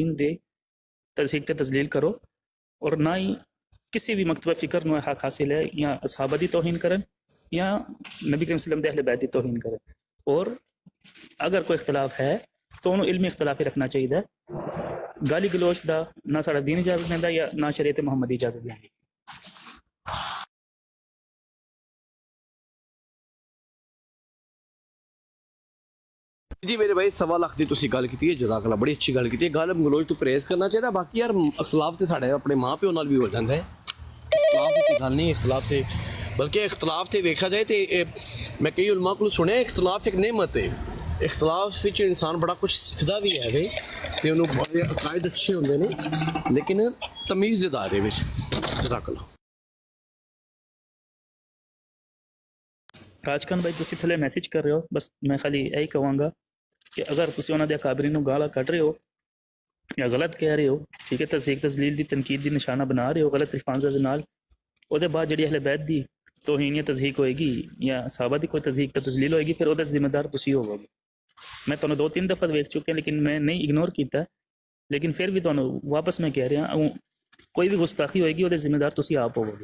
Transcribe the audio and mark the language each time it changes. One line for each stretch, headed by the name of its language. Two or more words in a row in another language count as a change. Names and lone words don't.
Punjabi: دے تصحیح تے تذلیل کرو، اور نہ ہی کسی بھی مکتبہ فکر نو حق حاصل ہے یا اصحابہ دی توہین کرن یا نبی کریم صلی اللہ علیہ وسلم دے اہل بیت دی توہین کرن، اور اگر کوئی اختلاف ہے تو انہوں علمی اختلاف ہی رکھنا چاہیے، گالی گلوچ دا نہ ساڈا دین اجازت دیندا یا نہ شریعت محمدی اجازت دیندی۔ جی میرے بھائی 1.25 لاکھ دی تسی گل کیتی ہے،
Arabic: جزاک اللہ،
Punjabi: بڑی اچھی گل کیتی ہے۔ گل گلوچ تو پرہیز کرنا چاہیے، باقی یار اختلاف تے ساڈے اپنے ماں پیو نال بھی ہو جاندا ہے، اختلاف دی گل نہیں، اختلاف تے بلکہ اختلاف تے ویکھا جائے تے میں کئی علماء کو سنیا اختلاف ایک نعمت ہے، اختلاف وچ انسان بڑا کچھ سکھدا بھی ہے بھائی، تے انہوں بڑے عقائد اچھے ہوندے نے، لیکن تمیز دے دائرے وچ۔
Arabic: جزاک اللہ۔
Punjabi: راجکان بھائی تسی تھلے میسج کر رہے ہو، بس
Urdu: میں خالی یہی کہوں گا
Punjabi: کہ اگر تسی انہاں دے اکابرین نو گالا کڈ رہے ہو یا غلط کہہ رہے ہو، ٹھیک ہے، تصحیح تذلیل دی تنقید دی نشانہ بنا رہے ہو غلط الفاظ دے نال، او دے بعد جڑی اہل بیت دی توہین یا تضحیق ہوئے گی یا صحابہ دی کوئی تضحیق یا تذلیل ہوئے گی، پھر او دے ذمہ دار تسی ہوو گے۔ میں تانوں 2-3 دفعہ ویکھ چکے لیکن میں نہیں اگنور کیتا، لیکن پھر بھی تانوں واپس
Urdu: میں کہہ رہا ہوں
Punjabi: کوئی بھی گستاخی ہوئے گی او دے ذمہ دار تسی آپ ہوو گے۔